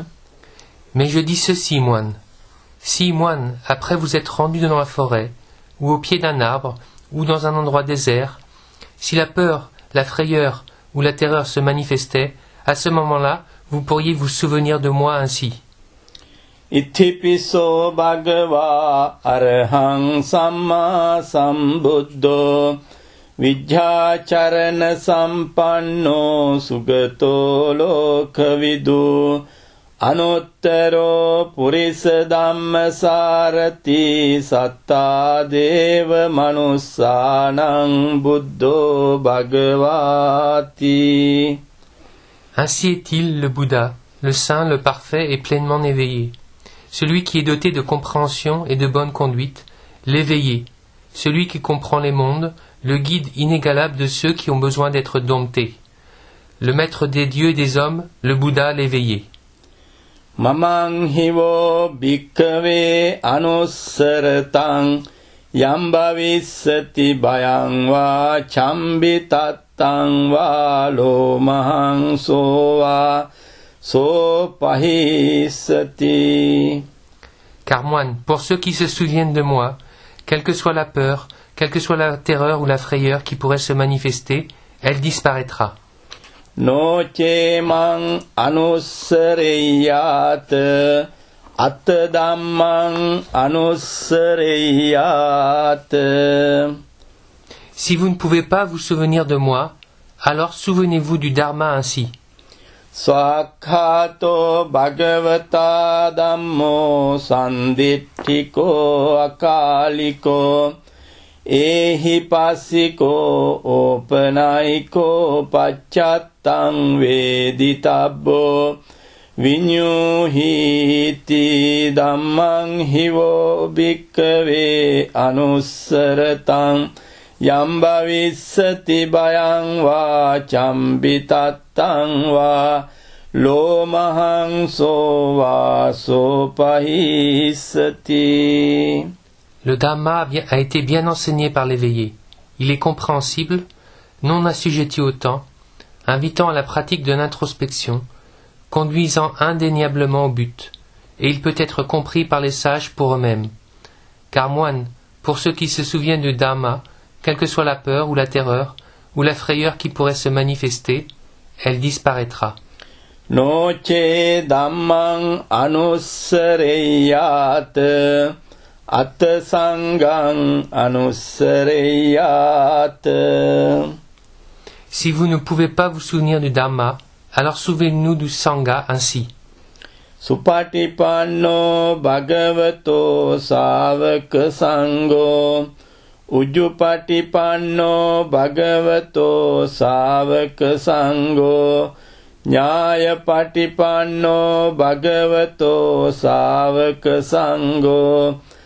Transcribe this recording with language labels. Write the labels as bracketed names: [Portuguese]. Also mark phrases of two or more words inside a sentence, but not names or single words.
[French] Mais je dis ceci, moine. Si, moine, après vous êtes rendu dans la forêt, ou au pied d'un arbre, ou dans un endroit désert, si la peur, la frayeur ou la terreur se manifestaient, à ce moment-là, vous pourriez vous souvenir de moi ainsi. [Pali] Ithipiso bhagava arhang samma sambuddho vijjacharana sampanno sugato lokhavidu Anuttaro purisa dhamma sarati satta deva manussanang buddho bhagavati. [French] Ainsi est-il le Bouddha, le saint, le parfait et pleinement éveillé. Celui qui est doté de compréhension et de bonne conduite, l'éveillé. Celui qui comprend les mondes, le guide inégalable de ceux qui ont besoin d'être domptés. Le maître des dieux et des hommes, le Bouddha l'éveillé. [Pali] Mamang hivo bhikkave anussartang yam bhavissati bhayang va chambitattang va lo mahang so va so pahissati. [French] Car moine, pour ceux qui se souviennent de moi, quelle que soit la peur, quelle que soit la terreur ou la frayeur qui pourrait se manifester, elle disparaîtra. [Pali] Noche mang anussareyat අත ධම්මං අනුස්සරෙය්‍යාත. [French] Si vous ne pouvez pas vous souvenir de moi, alors souvenez-vous du Dharma ainsi. [Pali] ස්වාක්ඛාතෝ භගවතා ධම්මෝ සන්දිට්ඨිකෝ අකාලිකෝ ඒහි පස්සිකෝ ඕපනයිකෝ පච්චත්තං වේදිතබ්බෝ විඤ්ඤුහීති ධම්මං හිවෝ භික්ඛවේ අනුස්සරතං යම් භවිස්සති භයං වා චම්බිතත්තං වා ලෝමහං සෝවාසෝපහිස්සති. [French] Le Dhamma a été bien enseigné par l'éveillé. Il est compréhensible, non assujetti au temps, invitant à la pratique de l'introspection, conduisant indéniablement au but, et il peut être compris par les sages pour eux-mêmes. Car moine, pour ceux qui se souviennent du Dhamma, quelle que soit la peur ou la terreur ou la frayeur qui pourrait se manifester, elle disparaîtra. [Pali] Noche dhammang anussareyat atta sangang anussareyat. [French] Si vous ne pouvez pas vous souvenir du Dhamma, alors souvenez-nous du Sangha ainsi. [Pali] Supatipanno bhagavato savaka sangho Ujjupatipanno bhagavato savaka sangho Nyayapatipanno bhagavato savaka sangho